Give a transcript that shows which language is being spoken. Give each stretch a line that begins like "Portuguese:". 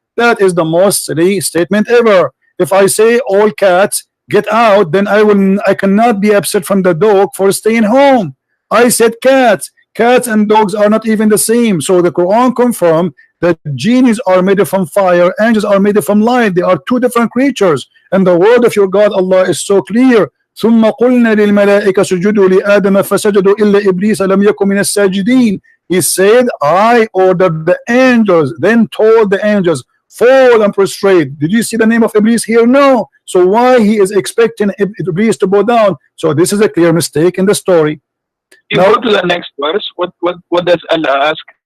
English: That is the most silly statement ever. If I say all cats get out, then I cannot be upset from the dog for staying home. I said cats. Cats and dogs are not even the same. So the Quran confirmed that genies are made from fire, angels are made from light. They are two different creatures. And the word of your God Allah is so clear.
Arabic: ثم قلنا للملائكة سجدوا لآدم فسجدوا إلا إبليس لم يكن من الساجدين.
English: He said, I ordered the angels, then told the angels, fall and prostrate. Did you see the name of Iblis here? No. So why he is expecting Iblis to bow down? So this is a clear mistake in the story. You now, go to the next verse. What does Allah ask?